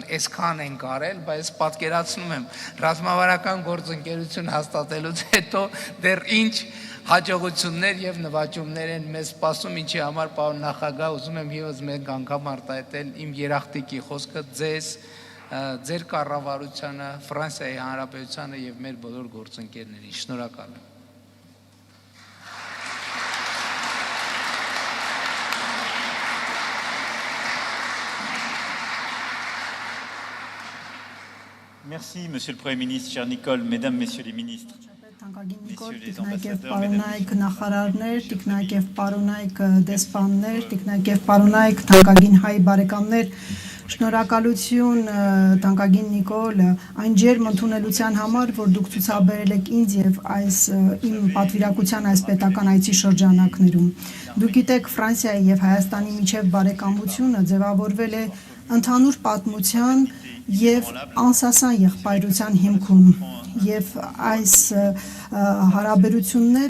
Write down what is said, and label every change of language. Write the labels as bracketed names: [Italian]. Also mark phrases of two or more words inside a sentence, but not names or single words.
[Armenian] այսքան են կարել, բայց պատկերացնում եմ ռազմավարական գործընկերություն հաստատելուց հետո դեռ ինչ հաջողություններ եւ նվաճումներ են մեզ սպասում, ինչի համար պարոն նախագահ ուզում եմ եւս մեկ անգամ արտահայտել իմ երախտիկի խոսքը ձեզ, ձեր կառավարությանը, Ֆրանսիայի Հանրապետությանը եւ մեր բոլոր գործընկերներին։ Շնորհակալ եմ։ [French] Merci, Monsieur le Premier ministre, cher Nicole, Mesdames, Messieurs les ministres, Messieurs les ambassadeurs, [Armenian] Տիկնայք նախարարներ, տիկնայք եւ պարոնայք դեսպաններ, տիկնայք եւ պարոնայք թանկագին հայ բարեկամներ, շնորհակալություն թանկագին Նիկոլ այն ջերմ ընդունելության համար, որ դուք ցուցաբերել եք ինձ եւ այս իմ պատվիրակության այս պետական այցի շրջանակներում։ Դուք գիտեք, Ֆրանսիայի եւ Հայաստանի միջև բարեկամությունը ձևավորվել է ընդհանուր պատմության եւ անսասան եղբայրության հիմքում եւ այս հարաբերությունները